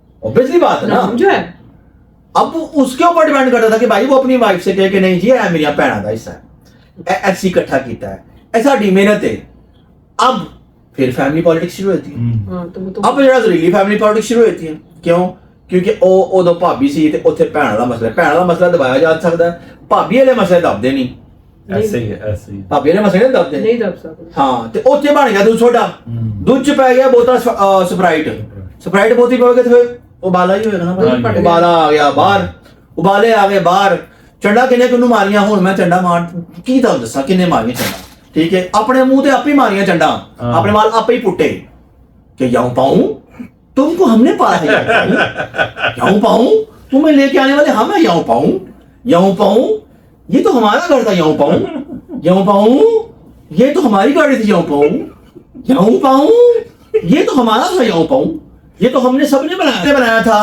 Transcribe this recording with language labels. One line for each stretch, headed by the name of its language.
Hindi: Obviously बात है ना। नाम जो है अब उसके ऊपर डिपेंड करता था कि भाई वो अपनी वाइफ से कहे कि नहीं जी है मेरी भैन का हिस्सा है, ऐसी इकट्ठा किया है, ऐसा डी मेहनत है। अब फिर फैमिली पॉलिटिक्स शुरू होती है। हाँ, तो वो तो अब
Punjabi: ਜਿਹੜਾ ਜ਼ਰੀਲੀ
Hindi: फैमिली पॉलिटिक्स शुरू होती है। क्यों?
Punjabi: क्योंकि ਉਹ ਉਦੋਂ ਭਾਬੀ ਸੀ ਤੇ ਉੱਥੇ ਭੈਣ ਵਾਲਾ ਮਸਲਾ ਦਬਾਇਆ ਜਾ ਸਕਦਾ ਹੈ। ਭਾਬੀ ਵਾਲੇ ਮਸਲੇ ਦਬਦੇ ਨਹੀਂ,
Hindi: ऐसे ही है, ऐसे ही।
Punjabi: ਭਾਬੀ ਵਾਲੇ ਮਸਲੇ ਨਹੀਂ ਦਬਦੇ।
Hindi: नहीं दब सकते।
Punjabi: ਹਾਂ, ਤੇ ਉੱਥੇ ਬਣ ਗਿਆ दूध ਛੋਟਾ, दूध ਚ ਪੈ ਗਿਆ ਬੋਤਲ ਸਪਰਾਈਟ ਬੋਤੀ ਪਵੇ ਤੇ ਫਿਰ ਉਬਾਲਾ ਹੀ ਹੋਏਗਾ ਨਾ। ਉਬਾਲਾ ਆ ਗਿਆ ਬਾਹਰ, ਉਬਾਲੇ ਆ ਗਏ ਬਾਹਰ। ਚੰਡਾ ਕਿੰਨੇ ਕਿਨੂੰ ਮਾਰੀਆਂ, ਹੁਣ ਮੈਂ ਚੰਡਾ ਮਾਰ ਕੀ ਤੁਹਾਨੂੰ ਦੱਸਾਂ ਕਿੰਨੇ ਮਾਰੀਆਂ ਚੰਡਾ, ਠੀਕ ਹੈ। ਆਪਣੇ ਮੂੰਹ ਤੇ ਆਪੇ ਮਾਰੀਆਂ ਚੰਡਾ, ਆਪਣੇ ਵਾਲ ਆਪੇ ਹੀ ਪੁੱਟੇ
Hindi: कि यूं पाऊं तुमको हमने पाला है, यूं पाऊं तुम्हें लेके आने वाले हम है, यूं पाऊं यूं पाऊं, ये तो हमारा घर था, यूं पाऊं, यूं पाऊं, ये तो हमारी गाड़ी थी, यूं पाऊं, यूं पाऊं, ये तो हमारा था, यूं पाऊं, ये तो हमने सबने बनाया था।